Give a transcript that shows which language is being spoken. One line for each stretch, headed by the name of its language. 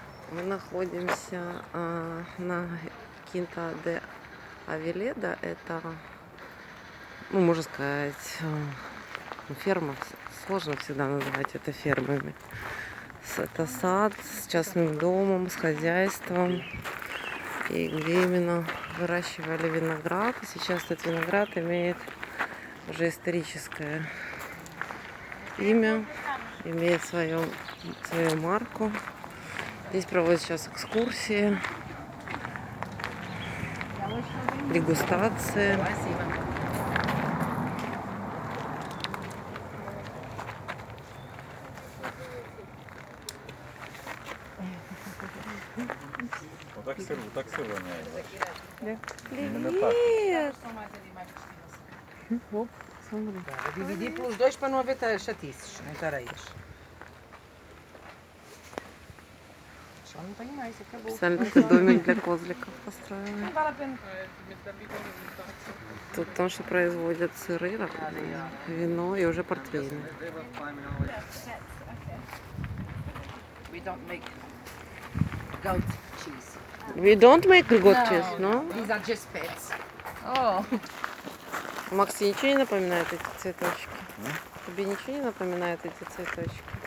Russian: Мы находимся на quinta de Aveleda. Это, можно сказать, ферма. Сложно всегда называть это фермами. Это сад с частным домом, с хозяйством. И где именно выращивали виноград. И сейчас этот виноград имеет уже историческое имя, имеет свою марку. Здесь проводят сейчас экскурсии, дегустации. Вот так сыр воняет. Да. Привет! Оп, смотри.
Portuguese: Dividi plus 2 para não haver chatices, não tareias. Já não tenho mais, acabou.
Russian: Специально такой домик для козликов построили.
Portuguese: Não vale a pena.
Russian: Тут потому что производят сыры, вино и уже портвейны.
English: We don't make goat cheese. We don't make goat cheese, no? These are just pets. Oh.
Russian: Макс, тебе ничего не напоминает эти цветочки? Тебе ничего не напоминает эти цветочки?